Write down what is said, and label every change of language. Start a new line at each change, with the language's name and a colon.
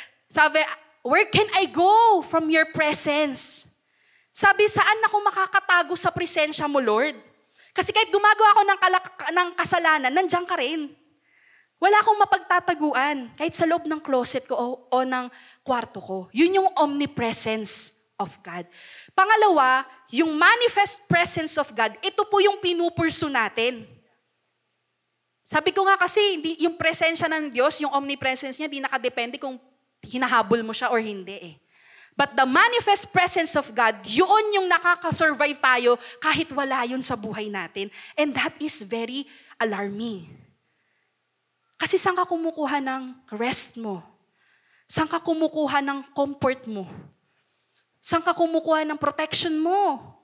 English: Sabi, where can I go from your presence?
Filipino: Sabi, saan ako makakatago sa presensya mo, Lord? Kasi kahit gumagawa ako ng kasalanan, nandiyan ka rin. Wala akong mapagtataguan kahit sa loob ng closet ko o ng kwarto ko. Yun yung omnipresence of God. Pangalawa, yung manifest presence of God, ito po yung pinupursu natin. Sabi ko nga kasi, yung presensya ng Diyos, yung omnipresence niya, di nakadepende kung hinahabol mo siya or hindi eh.
English: But the manifest presence of God,
Filipino: yun yung nakakasurvive tayo kahit wala yun sa buhay natin.
English: And that is very alarming.
Filipino: Kasi saan ka kumukuha ng rest mo? Saan ka kumukuha ng comfort mo? Saan ka kumukuha ng protection mo?